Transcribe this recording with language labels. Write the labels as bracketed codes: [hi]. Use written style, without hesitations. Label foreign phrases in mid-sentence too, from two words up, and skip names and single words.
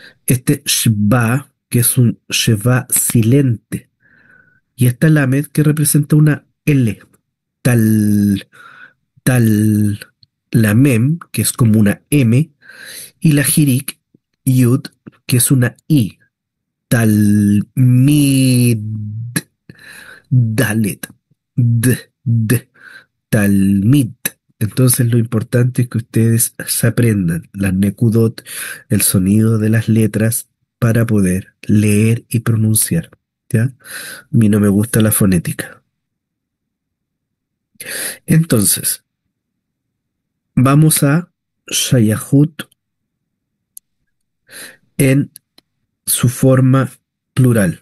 [es] este shba, que es un sheba silente, y esta lamed que representa una L, tal, tal, la mem, que es como una M, y la jirik, yud, que es una I, tal, mid, dalet, d, talmid. Entonces lo importante es que ustedes se aprendan las nekudot, el sonido de las letras para poder leer y pronunciar. ¿Ya? A mí no me gusta la fonética. Entonces, vamos a Shayahut en su forma plural.